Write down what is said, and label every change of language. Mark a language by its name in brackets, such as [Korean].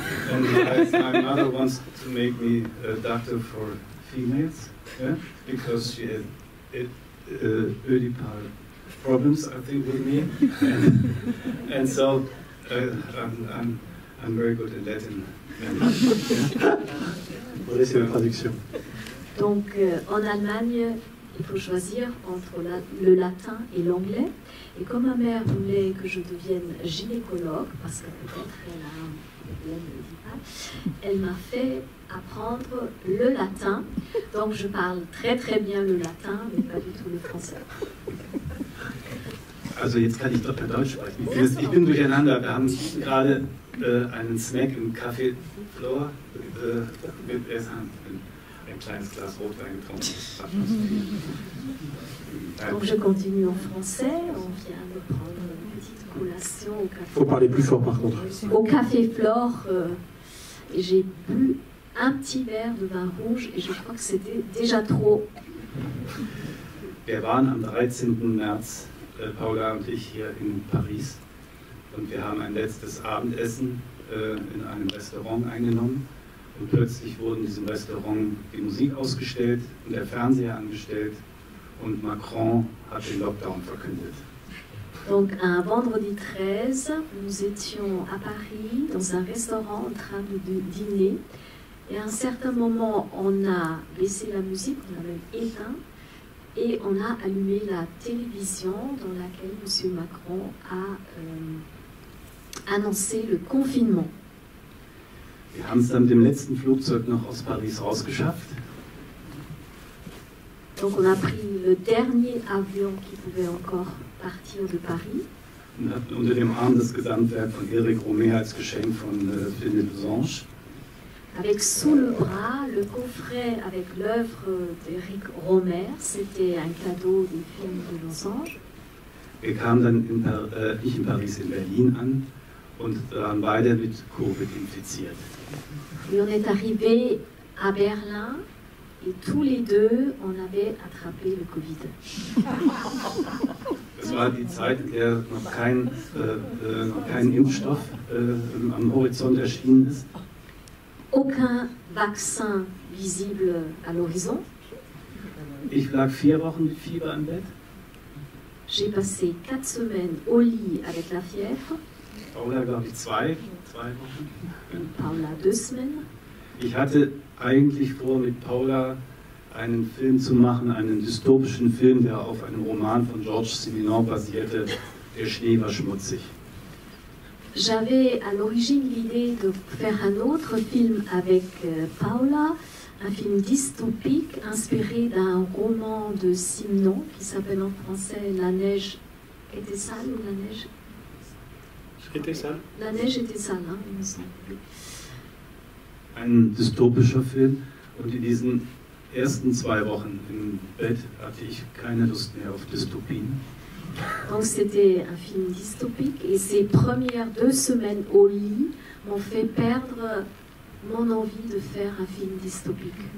[English] And my mother wants to make me a doctor for females, yeah? Because she had Oedipal problems, I think, with me. And so I'm very good in Latin. [French] Voilà, c'est la traduction. Donc, en Allemagne, il faut choisir entre le latin et l'anglais. Et comme ma mère voulait que je devienne gynécologue, parce que peut-être qu'elle a un problème médical, elle m'a fait apprendre le latin. Donc, je parle très très bien le latin, mais pas du tout le français. [German] Also jetzt kann ich doch mehr Deutsch sprechen. Ich bin durcheinander. Wir haben gerade einen Snack im Café Flor mit Essen, ein kleines Glas Rotwein getrunken. [French] Donc je continue en français, on vient de prendre petite collation au café. Faut parler plus fort par contre. Au Café Flore, et j'ai bu un petit verre de vin rouge et je crois que c'était déjà trop. [German] Wir waren am 13. März, Paula und ich, hier in Paris. Und wir haben ein letztes Abendessen in einem Restaurant eingenommen. Und plötzlich wurde in diesem Restaurant die Musik ausgestellt und der Fernseher angestellt. Und Macron hat den Lockdown verkündet. [French] Donc un vendredi 13, nous étions à Paris dans un restaurant en train de dîner. Et à un certain moment, on a baissé la musique, on a même éteint. Et on a allumé la télévision dans laquelle M. Macron a annoncé le confinement. [German] Wir haben es dann mit dem letzten Flugzeug noch aus Paris rausgeschafft. [French] Donc on a pris le dernier avion qui pouvait encore partir de Paris. [German] Und hatten unter dem Arm das Gesamtwerk von Éric Rohmer als Geschenk von Philippe Losange. [French] Avec sous le bras le coffret avec l'œuvre d'Éric Rohmer, c'était un cadeau des films de Losange. [German] Wir kamen dann nicht in Paris, in Berlin an und waren beide mit Covid infiziert. [French] Et on est arrivé à Berlin et tous les deux, on avait attrapé le Covid. [German] Es war die Zeit, in der noch kein Impfstoff am Horizont erschienen ist. [French] Aucun vaccin visible à l'horizon. [German] Ich lag 4 Wochen mit Fieber im Bett. [French] J'ai passé 4 semaines au lit avec la fièvre. [German] Paula, glaube ich, 2 Wochen. [French] Paula 2 semaines. [German] Ich hatte eigentlich vor, mit Paula einen Film zu machen, einen dystopischen Film, der auf einem Roman von Georges Simenon basierte, Der Schnee war schmutzig. [French] J'avais à l'origine l'idée de faire un autre film avec Paula, un film dystopique inspiré d'un roman de Simenon qui s'appelle en français La neige était sale ou La neige Était sale. La neige était sale, hein, il me semble. [German] Ein dystopischer Film und in diesen ersten 2 Wochen im Bett hatte ich keine Lust mehr auf Dystopien. [French] Donc c'était un film dystopique et ces premières 2 semaines au lit m'ont fait perdre mon envie de faire un film dystopique.